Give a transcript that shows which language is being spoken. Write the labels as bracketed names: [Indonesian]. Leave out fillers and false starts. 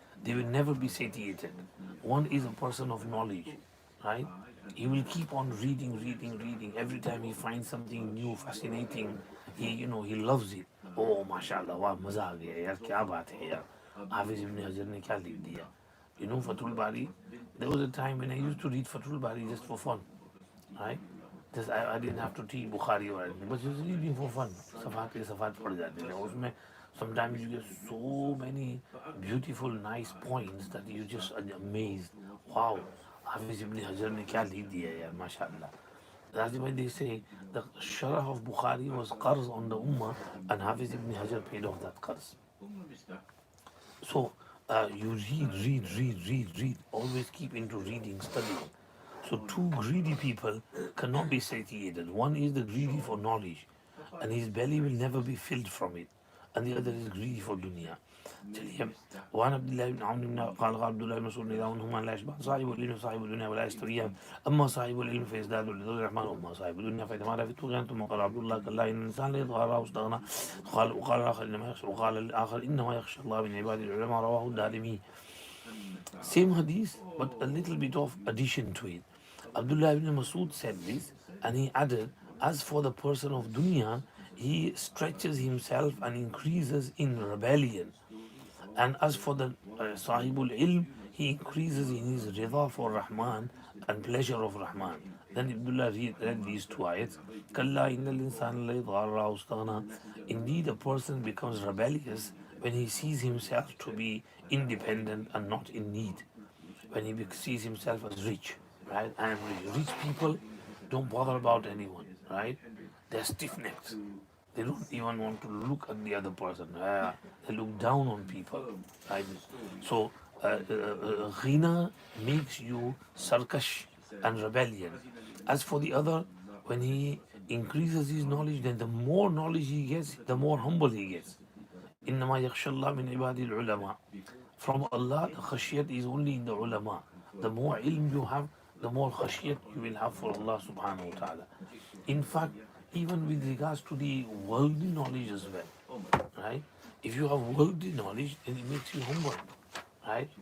[English] They will never be satiated. One is a person of knowledge, right? He will keep on reading, reading, reading. Every time he finds something new, fascinating, he loves it. [Hindi] Oh, mashallah, वाह मजा आ गया यार, क्या बात है यार, हाफिज इब्न हजर ने क्या लिख दिया. [English] Fathul Bari. There was a time when I used to read Fathul Bari just for fun, right? Just I didn't have to read Bukhari or anything, but just reading for fun. [Hindi] Safat ke safat पढ़ जाते थे. उसमें [English] sometimes you get so many beautiful, nice points that you just are amazed. [Hindi] Wow, Hafiz ibn Hajar ने क्या लिख दिया यार, mashallah. [English] That's why they say the Sharh of Bukhari was qarz on the Ummah, and Hafiz ibn Hajar paid off that qarz. So you read, always keep into reading, studying. So two greedy people cannot be satiated. One is the greedy for knowledge, and his belly will never be filled from it, and the other is greedy for dunya. [Hindi] चलिए [Arabic] وعن عبد الله بن عمرو بن قال قال عبد الله بن مسعود رضي الله عنهما لا يشبع صاحب العلم صاحب الدنيا ولا يستويان اما صاحب العلم فيزداد لذو الرحمن واما صاحب الدنيا فيتمارى في الطغيان ثم قال عبد الله كلا ان الانسان لا يطغى واستغنى وقال الاخر انما يخشى وقال الاخر انما يخشى الله من عباد العلماء رواه الدارمي. [English] Same hadith, but a little bit of addition to it. Abdullah ibn Masud said this, and he added, as for the person of dunya, he stretches himself and increases in rebellion. And as for the Sahibul Ilm, he increases in his rida for Rahman and pleasure of Rahman. Then Abdullah read these two ayats. [Arabic] Kalla innal insana la yatgharra wastaghna. [English] Indeed, a person becomes rebellious when he sees himself to be independent and not in need. When he sees himself as rich, right? I am rich. Rich people don't bother about anyone, right? They're stiff-necked. They don't even want to look at the other person. They look down on people, right? So, ghina makes you sarkash and rebellion. As for the other, when he increases his knowledge, then the more knowledge he gets, the more humble he gets. [Arabic] إنما يخشى الله من عباد العلماء. [English] From Allah, the khashiyat is only in the ulama. The more ilm you have, the more khashiyat you will have for Allah subhanahu wa ta'ala. In fact, even with regards to the worldly knowledge as well, right? If you have worldly knowledge, then it makes you humble, right?